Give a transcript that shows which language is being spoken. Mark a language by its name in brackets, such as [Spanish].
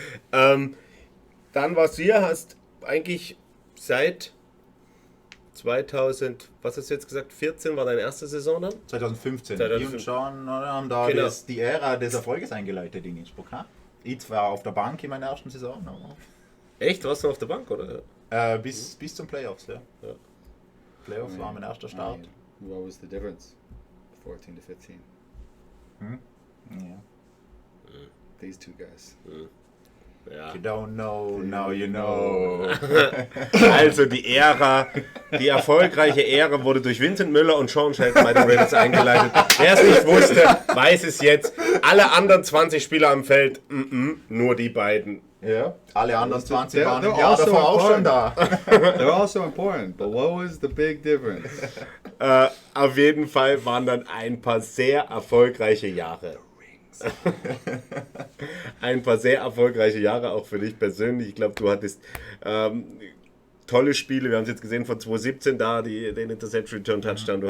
[German] Dann warst du hier, hast eigentlich seit 2000, was hast du jetzt gesagt, 14 war deine erste Saison dann? 2015. 2015. Ich und Sean haben da die Ära des Erfolges eingeleitet in Innsbruck. Ich zwar auf der Bank in meiner ersten Saison. Aber Echt? Warst du auf der Bank, oder? bis zum Playoffs, ja. Playoffs war mein erster Start. [English] What was the difference? 14 to 15. [German] Ja. [English] These two guys. [German] Ja. [English] You don't know, now you know. [German] Also die erfolgreiche Ära wurde durch Vincent Müller und Sean Shelton bei den Raiders eingeleitet. Wer es nicht wusste, weiß es jetzt. Alle anderen 20 Spieler am Feld, nur die beiden. Ja, alle anderen 20 waren [English] they're [German] im Jahr [English] also [German] davor auch schon da. [English] They're also important, but what was the big difference? [German] Auf jeden Fall waren dann ein paar sehr erfolgreiche Jahre. Ein paar sehr erfolgreiche Jahre auch für dich persönlich. Ich glaube, du hattest tolle Spiele. Wir haben es jetzt gesehen von 2017 da, den Interception Return Touchdown.